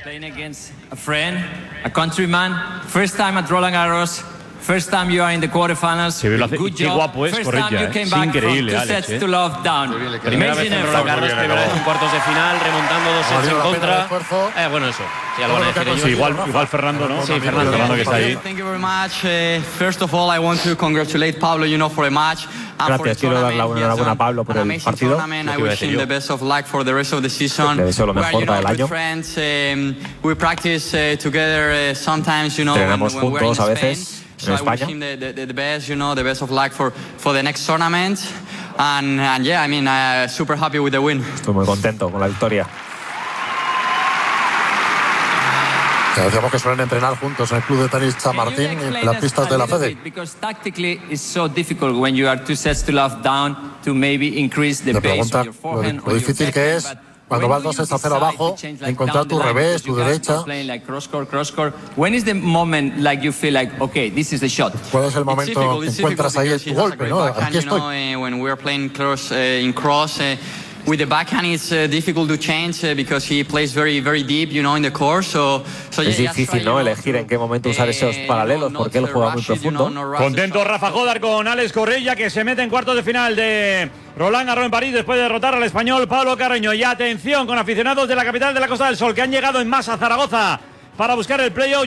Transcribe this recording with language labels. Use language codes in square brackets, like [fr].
[en] Playing against a friend, a countryman, first time at Roland Garros. First time you are in the quarterfinals. Qué, bien, good qué job. Guapo es, Correia, es increíble, Alex. Sets to love down. [es] Primera vez en el Roland Garros, primera vez en cuartos de final, remontando dos sets en contra. Bueno, eso, ya lo van a decir ellos. Sí, igual Fernando, ¿no? Sí, Fernando que está ahí. [en] Thank you very much. First of all, I want to congratulate Pablo, you know, for a match. [es] Gracias, quiero dar la enhorabuena a Pablo por el partido. Le deseo lo mejor para el año. [en] We practice together sometimes, you know, [es] entrenamos juntos a veces. [en] So I wish him the best, you know, the best of luck for the next tournament, and yeah, I mean, super happy with the win. [es] Estoy muy contento con la victoria. Te decíamos que suelen entrenar juntos en el club de tenis San Martín, en las pistas de la FEDE. [en] Because tactically it's so difficult when you are two sets to love down to maybe increase the pace of your forehand. [es] Lo difícil que es. Cuando vas 2-0 abajo, encontrar tu revés, tu derecha. [en] When is the moment like you feel like okay, this is the shot? [es] ¿Cuál es el momento que encuentras ahí tu golpe, no? Aquí estoy. [en] When we are playing close in cross with the backhand it's difficult to change because he plays very very deep, you know, in the court. So [es] es difícil, ¿no? Elegir en qué momento usar esos paralelos porque él juega muy profundo. Contento Rafa Jódar con Alex Correia, que se mete en cuartos de final de Roland Garros en París después de derrotar al español Pablo Carreño. Y atención con aficionados de la capital de la Costa del Sol que han llegado en masa a Zaragoza para buscar el playoff.